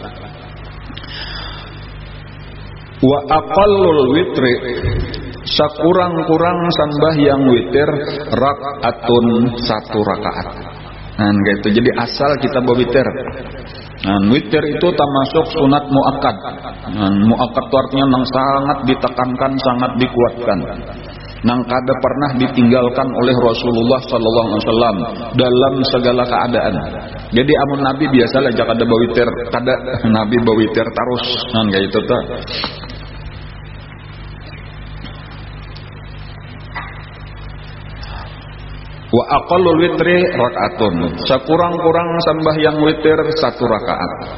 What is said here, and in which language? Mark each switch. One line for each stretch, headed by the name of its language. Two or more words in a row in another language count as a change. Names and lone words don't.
Arabic: وأقل الوتر,
Banjar: sakurang-kurang sembahyang witir rakaatun, 1 rakaat. Nah, gitu. Jadi asal kita berwitir. Nah, witir itu termasuk sunat muakkad. Nah, muakkad itu artinya nang sangat ditekankan, sangat dikuatkan. Nang kada pernah ditinggalkan oleh Rasulullah
Arabic: صلى الله عليه وسلم
Banjar: dalam segala keadaan. Jadi amun Nabi biasalah jaka ada bawitir, kada Nabi bawitir terus. Nah, kayak itu tuh.
Arabic: وأقل الوتر ركعة,
Banjar: sakurang-kurang sembahyang witir 1 rakaat.